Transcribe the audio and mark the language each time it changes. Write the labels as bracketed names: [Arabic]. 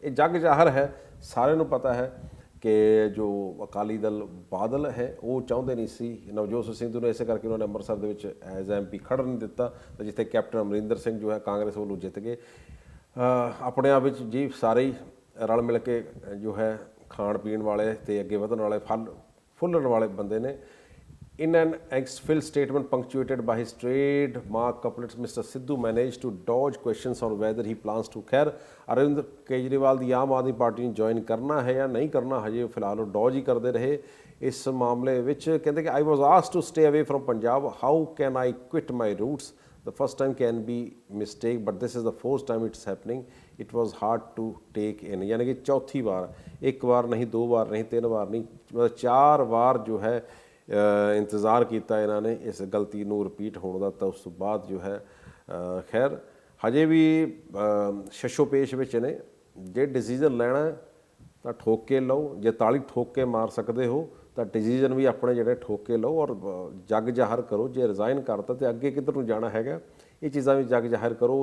[Punjabi] ਇਹ ਜੱਗ ਜ਼ਾਹਰ ਹੈ, ਸਾਰਿਆਂ ਨੂੰ ਪਤਾ ਹੈ ਕਿ ਜੋ ਅਕਾਲੀ ਦਲ ਬਾਦਲ ਹੈ ਉਹ ਚਾਹੁੰਦੇ ਨਹੀਂ ਸੀ ਨਵਜੋਤ ਸਿੰਘ ਸਿੱਧੂ ਨੂੰ, ਇਸੇ ਕਰਕੇ ਉਹਨਾਂ ਨੇ ਅੰਮ੍ਰਿਤਸਰ ਦੇ ਵਿੱਚ ਐਜ਼ MP ਖੜ੍ਹਨ ਨਹੀਂ ਦਿੱਤਾ, ਤੇ ਜਿੱਥੇ ਕੈਪਟਨ ਅਮਰਿੰਦਰ ਸਿੰਘ ਜੋ ਹੈ ਕਾਂਗਰਸ ਵੱਲੋਂ ਜਿੱਤ ਗਏ। ਆਪਣੇ ਆਪ ਵਿੱਚ ਜੀ ਸਾਰੇ ਹੀ ਰਲ ਮਿਲ ਕੇ ਜੋ ਹੈ ਖਾਣ ਪੀਣ ਵਾਲੇ ਤੇ ਅੱਗੇ ਵਧਣ ਵਾਲੇ ਫੁੱਲਣ ਵਾਲੇ ਬੰਦੇ ਨੇ। [English] In an ex-filled statement punctuated by his trademark couplets, Mr. Sidhu managed to dodge questions on whether he plans to [Punjabi] ਖੈਰ ਅਰਵਿੰਦ ਕੇਜਰੀਵਾਲ ਦੀ ਆਮ ਆਦਮੀ ਪਾਰਟੀ ਨੂੰ ਜੁਆਇਨ ਕਰਨਾ ਹੈ ਜਾਂ ਨਹੀਂ ਕਰਨਾ, ਹਜੇ ਫਿਲਹਾਲ ਉਹ ਡੌਜ ਹੀ ਕਰਦੇ ਰਹੇ ਇਸ ਮਾਮਲੇ ਵਿੱਚ। ਕਹਿੰਦੇ ਕਿ [English] I was asked to stay away from Punjab. How can I quit my roots? The first time can be mistake, but this is the fourth time it's happening. It was hard to take in. [Hindi] यानी कि चौथी बार, एक बार नहीं, दो बार नहीं, तीन बार नहीं, मतलब 4 बार जो है [Punjabi] ਇੰਤਜ਼ਾਰ ਕੀਤਾ ਇਹਨਾਂ ਨੇ ਇਸ ਗਲਤੀ ਨੂੰ ਰਿਪੀਟ ਹੋਣ ਦਾ। ਤਾਂ ਉਸ ਤੋਂ ਬਾਅਦ ਜੋ ਹੈ ਖੈਰ ਹਜੇ ਵੀ ਸ਼ਸ਼ੋ ਪੇਸ਼ ਵਿੱਚ ਨੇ। ਜੇ ਡਿਸੀਜ਼ਨ ਲੈਣਾ ਤਾਂ ਠੋਕ ਕੇ ਲਓ, ਜੇ ਤਾਲੀ ਠੋਕ ਕੇ ਮਾਰ ਸਕਦੇ ਹੋ ਤਾਂ ਡਿਸੀਜ਼ਨ ਵੀ ਆਪਣੇ ਜਿਹੜੇ ਠੋਕ ਕੇ ਲਓ ਔਰ ਜੱਗ ਜ਼ਾਹਰ ਕਰੋ। ਜੇ ਰਿਜ਼ਾਈਨ ਕਰਤਾ ਤਾਂ ਅੱਗੇ ਕਿੱਧਰ ਨੂੰ ਜਾਣਾ ਹੈਗਾ, ਇਹ ਚੀਜ਼ਾਂ ਵੀ ਜੱਗ ਜ਼ਾਹਰ ਕਰੋ।